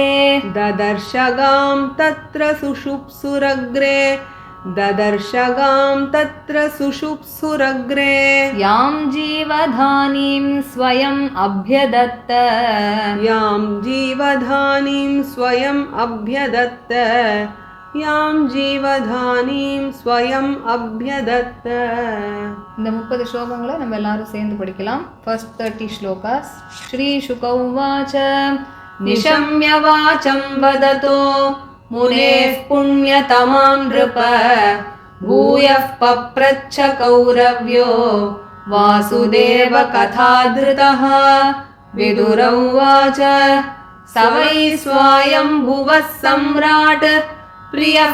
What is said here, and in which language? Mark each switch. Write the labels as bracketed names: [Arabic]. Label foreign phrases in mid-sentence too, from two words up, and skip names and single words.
[Sanskrit] ददर्शगां तत्र सुषुप्सुरग्रे ददर्शगां तत्र सुषुप्सुरग्रे यां जीवधानीं स्वयम् अभ्यदत्त यां जीवधानीं स्वयम् अभ्यदत्त यां जीवधानीं स्वयम् अभ्यदत्त [Tamil] இந்த 30 ஸ்லோகங்களை நம்ம எல்லாரும் சேர்ந்து படிக்கலாம். ஃபர்ஸ்ட் 30 ஸ்லோகாஸ். [Sanskrit] श्री शुक उवाच निशम्य वाचं वदतो मुनेः पुण्यतमां नृप भूयः पप्रच्छ कौरव्यो वासुदेव कथाधृतः विदुर उवाच स वै स्वायम्भुवः सम्राट् प्रियः